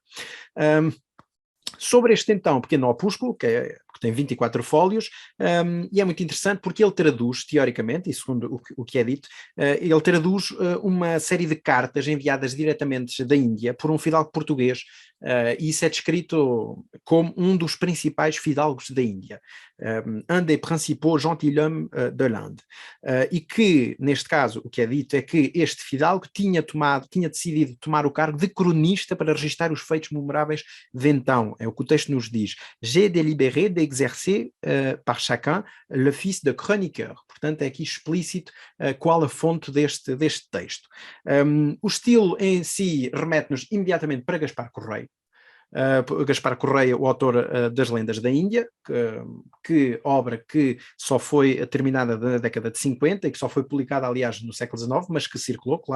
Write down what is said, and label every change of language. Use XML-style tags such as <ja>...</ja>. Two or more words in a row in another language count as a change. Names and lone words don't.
<pt>Sobre este então pequeno opúsculo, que tem 24 fólios, e é muito interessante porque ele traduz, teoricamente, e segundo o que é dito, ele traduz uma série de cartas enviadas diretamente da Índia por um fidalgo português, e isso é descrito como um dos principais fidalgos da Índia,</pt> <fr>un des principaux gentilhommes de l'Inde,</fr> <pt>e que, neste caso, o que é dito é que este fidalgo tinha decidido tomar o cargo de cronista para registrar os feitos memoráveis de então. É o que o texto nos diz.</pt> <fr>J'ai délibéré d'exercer par chacun l'office de chroniqueur.</fr> <pt>Portanto, é aqui explícito qual a fonte deste texto. O estilo em si remete-nos imediatamente para Gaspar Correia, Gaspar Correia, o autor das Lendas da Índia, obra que só foi terminada na década de 50 e que só foi publicada, aliás, no século XIX, mas que circulou, claro.</pt>